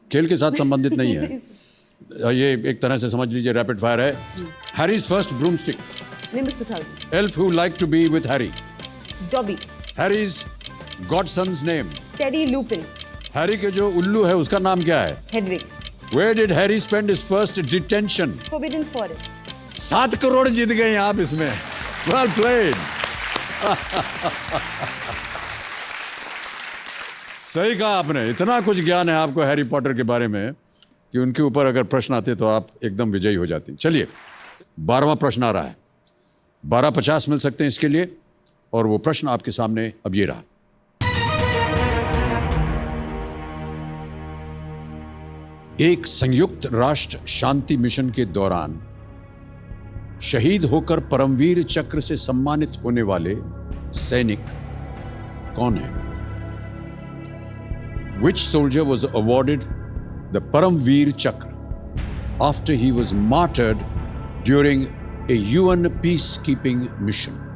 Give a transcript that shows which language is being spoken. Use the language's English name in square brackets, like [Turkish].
[Hindi] खेल के साथ संबंधित नहीं है, ये एक तरह से समझ लीजिए रैपिड फायर है। [English] Harry's first broomstick. Nimbus 2000, elf who like to be with Harry. Dobby, Harry's godson's name. Teddy Lupin, [Hindi] Harry के जो उल्लू है उसका नाम क्या है? Hedwig, [English] Where did Harry spend his first detention? Forbidden Forest, [Hindi] 7 crore जीत गए आप इसमें। [English] Well played. [Hindi] सही कहा आपने। इतना कुछ ज्ञान है आपको हैरी पॉटर के बारे में कि उनके ऊपर अगर प्रश्न आते तो आप एकदम विजयी हो जाती। चलिए 12वां प्रश्न आ रहा है। 1250 मिल सकते हैं इसके लिए, और वो प्रश्न आपके सामने अब ये रहा। एक संयुक्त राष्ट्र शांति मिशन के दौरान शहीद होकर परमवीर चक्र से सम्मानित होने वाले सैनिक कौन है? [English] Which soldier was awarded the Paramveer Chakra after he was martyred during a UN peacekeeping mission?